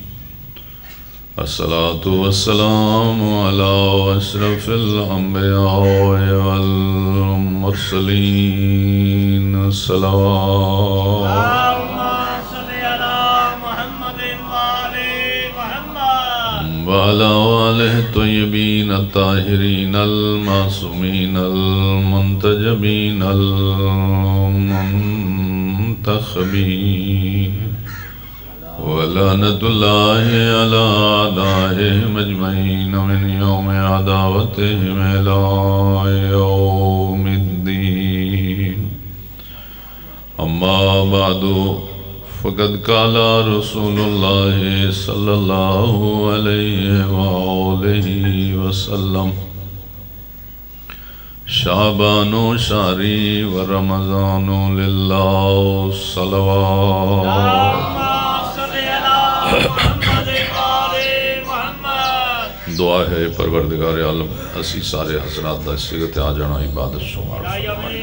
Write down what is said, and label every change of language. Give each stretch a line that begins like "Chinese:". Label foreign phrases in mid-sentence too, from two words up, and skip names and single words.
Arabic: الصلاة والسلام علی اشرف الانبیاء والمرسلین۔ صلوات وعلى آلہ الطیبین الطاہرین المعصومین المنتجبین المنتخبین ولعنۃ اللہ علی اعدائہم اجمعین من یوم عداوتہم الی یوم الدین۔ اما بعد فقد قال رسول اللہ صلی اللہ علیہ وآلہ وسلم شعبان شہری ورمضان للہ صلوات۔
Punjabi: دعا ہے پروردگار عالم اسی سارے حسنات دا صیغت آ جانا عبادت شمار فرمائے۔